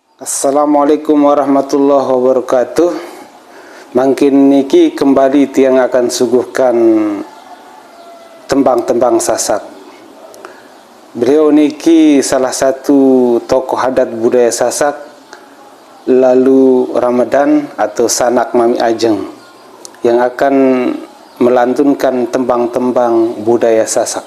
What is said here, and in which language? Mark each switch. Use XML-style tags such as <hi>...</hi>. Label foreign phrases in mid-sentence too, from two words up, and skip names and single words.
<ar>Assalamualaikum warahmatullahi wabarakatuh.</ar> <sas>Mangkin niki</sas> <id>kembali tiang akan suguhkan tembang-tembang Sasak. Beliau niki salah satu tokoh adat budaya Sasak, lalu Ramadan atau Sanak Mami Ajeng, yang akan melantunkan tembang-tembang budaya Sasak.</id>